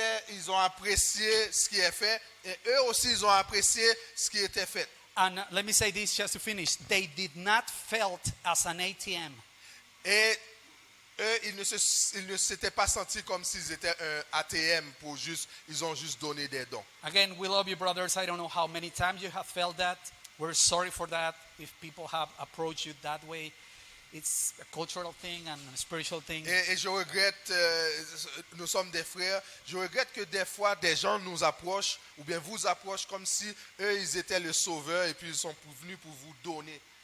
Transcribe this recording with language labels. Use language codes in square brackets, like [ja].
[fr] Ils ont apprécié ce qui est fait et eux aussi ils ont apprécié ce qui était fait. [en] And let me say this just to finish. They did not felt as an ATM. [fr] Et eux, ils ne s'étaient pas sentis comme s'ils étaient un ATM ils ont juste donné des dons. [en] Again, we love you, brothers. I don't know how many times you have felt that. We're sorry for that. If people have approached you that way, it's a cultural thing and a spiritual thing. [fr] Et je regrette, nous sommes des frères, je regrette que des fois des gens nous approchent ou bien vous approchent comme si eux ils étaient le sauveur et puis ils sont venus pour vous donner.